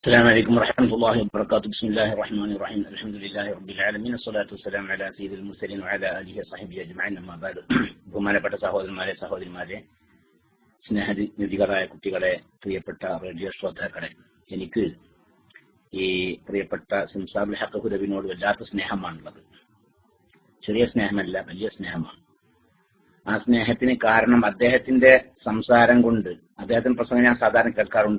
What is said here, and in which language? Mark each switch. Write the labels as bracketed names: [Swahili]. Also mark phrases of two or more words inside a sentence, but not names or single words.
[Arabic] السلام عليكم ورحمة الله وبركاته. بسم الله الرحمن الرحيم. الحمد لله رب العالمين. الصلاة والسلام على سيد المرسلين وعلى آله وصحبه أجمعين. أما بعد. [Malayalam] ബഹുമാനപ്പെട്ട സഹോദരന്മാരെ സ്നേഹനിധികളായ കുട്ടികളെ, പ്രിയപ്പെട്ട റേഡിയോ ശ്രോതാക്കളെ, എനിക്ക് ഈ പ്രിയപ്പെട്ട സിംസാബുൽ ഹഖ് ഹുദവിനോട് വല്ലാത്ത സ്നേഹമാണുള്ളത്. ചെറിയ സ്നേഹമല്ല, വലിയ സ്നേഹമാണ്. ആ സ്നേഹത്തിന് കാരണം അദ്ദേഹത്തിന്റെ സംസാരം കൊണ്ട്, അദ്ദേഹത്തിന്റെ പ്രസംഗം ഞാൻ സാധാരണ കേൾക്കാറുണ്ട്.